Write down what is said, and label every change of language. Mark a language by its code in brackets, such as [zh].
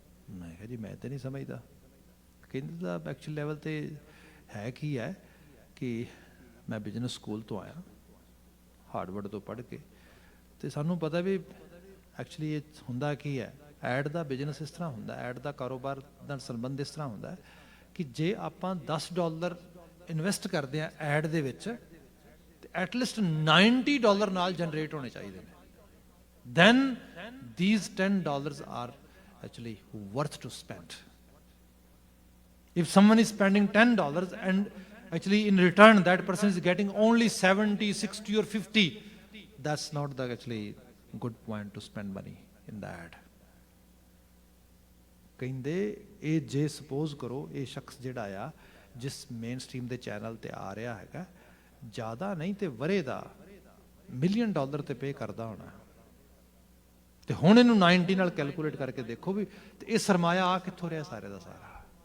[pa] ਮੈਂ ਕਿਹਾ ਜੀ ਮੈਂ ਤਾਂ ਨਹੀਂ ਸਮਝਦਾ। ਕਹਿੰਦੇ ਤਾਂ ਐਕਚੁਅਲ ਲੈਵਲ ਤੇ ਹੈ ਕੀ ਹੈ ਕਿ ਮੈਂ ਬਿਜ਼ਨਸ ਸਕੂਲ ਤੋਂ ਆਇਆ, ਹਾਰਡਵਰਡ ਤੋਂ ਪੜ੍ਹ ਕੇ, ਤੇ ਸਾਨੂੰ ਪਤਾ ਵੀ ਐਕਚੁਅਲੀ ਇਹ ਹੁੰਦਾ ਕੀ ਹੈ, ਐਡ ਦਾ ਬਿਜ਼ਨਸ ਇਸ ਤਰ੍ਹਾਂ ਹੁੰਦਾ, ਐਡ ਦਾ ਕਾਰੋਬਾਰ ਦਾ ਸੰਬੰਧ ਇਸ ਤਰ੍ਹਾਂ ਹੁੰਦਾ ਕਿ ਜੇ ਆਪਾਂ $10 ਇਨਵੈਸਟ ਕਰਦੇ ਹਾਂ ਐਡ ਦੇ ਵਿੱਚ, ਤੇ ਐਟਲੀਸਟ $90 ਨਾਲ ਜਨਰੇਟ ਹੋਣੇ ਚਾਹੀਦੇ ਨੇ। [en] then these $10 are actually worth to spend. If someone is spending $10 and actually in return that person is getting only 70, 60 or 50, that's not the actually good point to spend money in the ad. [pa] ਕਹਿੰਦੇ ਇਹ ਜੇ suppose ਕਰੋ ਇਹ ਸ਼ਖਸ ਜਿਹੜਾ ਆ ਜਿਸ main stream ਦੇ ਚੈਨਲ ਤੇ ਆ ਰਿਹਾ ਹੈਗਾ, ਜ਼ਿਆਦਾ ਨਹੀਂ ਤੇ ਵਰੇ ਦਾ $1 ਮਿਲੀਅਨ ਤੇ ਪੇ ਕਰਦਾ ਹੋਣਾ, ਤੇ ਹੁਣ ਇਹਨੂੰ 90 ਨਾਲ ਕੈਲਕੂਲੇਟ ਕਰਕੇ ਦੇਖੋ ਵੀ ਤੇ ਇਹ ਸਰਮਾਇਆ ਆ ਕਿੱਥੋਂ ਰਿਹਾ ਸਾਰੇ ਦਾ ਸਾਰਾ।